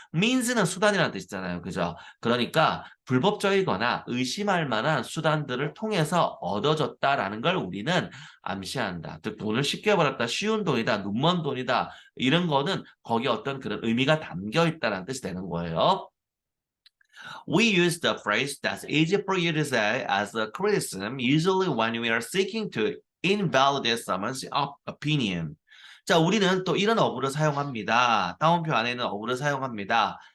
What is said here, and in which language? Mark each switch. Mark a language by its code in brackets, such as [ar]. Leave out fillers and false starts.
[ko] means는 수단이라는 뜻이잖아요. 그죠? 그러니까 불법적이거나 의심할 만한 수단들을 통해서 얻어졌다라는 걸 우리는 암시한다. 즉 돈을 쉽게 벌었다, 쉬운 돈이다, 눈먼 돈이다 이런 거는 거기에 어떤 그런 의미가 담겨 있다는 뜻이 되는 거예요. [en] We use the phrase that's easy for you to say as a criticism, usually when we are seeking to invalidate someone's opinion. [ko] 자, 우리는 또 이런 어구를 사용합니다. 다운표 안에 있는 어구를 사용합니다.